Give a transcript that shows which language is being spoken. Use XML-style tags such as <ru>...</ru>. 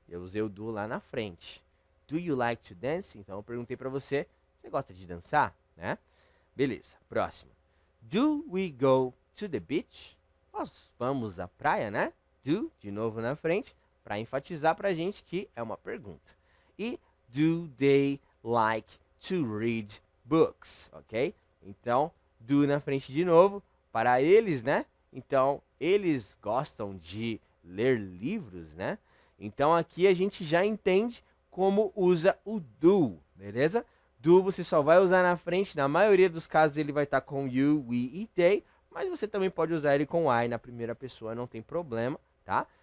<pt>Eu usei o do lá na frente.</pt> <en>Do you like to dance?</en> <pt>Então eu perguntei para você, você gosta de dançar, né? Beleza, próximo.</pt> <en>Do we go to the beach?</en> <pt>Nós vamos à praia, né? Do, de novo na frente, para enfatizar para a gente que é uma pergunta.</pt> <en>E do they like to read books, ok?</en> <pt>Então, do na frente de novo, para eles, né? Então, eles gostam de ler livros, né? Então, aqui a gente já entende como usa o do, beleza? Do você só vai usar na frente, na maioria dos casos ele vai estar com you, we e they, mas você também pode usar ele com I na primeira pessoa, não tem problema, tá?</pt>